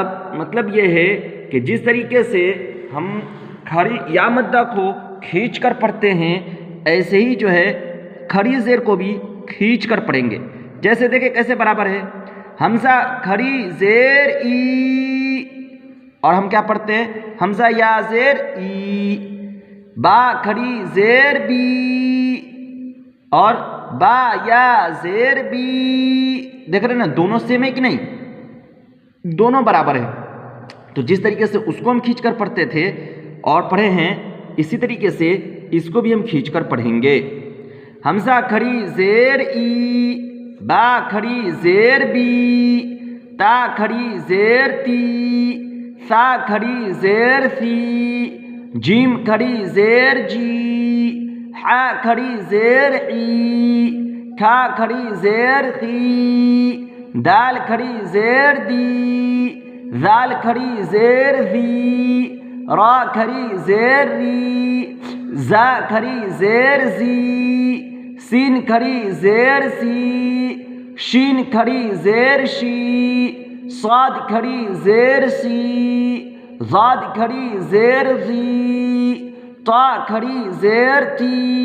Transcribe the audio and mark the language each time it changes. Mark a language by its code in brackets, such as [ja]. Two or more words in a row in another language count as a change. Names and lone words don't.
[ur] مطلب یہ ہے کہ جس طریقے سے ہم کھڑی یا مدہ کو کھینچ کر پڑھتے ہیں ایسے ہی جو ہے کھڑی زیر کو بھی کھینچ کر پڑھیں گے۔ جیسے دیکھیں کیسے برابر ہے، حمزہ کھڑی زیر ای اور ہم کیا پڑھتے ہیں حمزہ یا زیر ای، با کھڑی زیر بی اور با یا زیر بی، دیکھ رہے ہیں نا دونوں سیم ہے کہ نہیں، دونوں برابر ہے۔ تو جس طریقے سے اس کو ہم کھینچ کر پڑھتے تھے اور پڑھے ہیں اسی طریقے سے اس کو بھی ہم کھینچ کر پڑھیں گے۔ حمزہ کھڑی زیر ای، با کھڑی زیر بی، تا کھڑی زیر تی، سا کھڑی زیر سی، جیم کھڑی زیر جی، حا کھڑی زیر ای، کھا کھڑی زیر خی، دال کھڑی زیر دی، ذال کھڑی زیر زی، را کھڑی زیر ری، زا کھڑی زیر زی، سین کھڑی زیر سی، شین کھڑی زیر شی، صاد کھڑی زیر سی، ضاد کھڑی زیر زی، طا کھڑی زیر تی،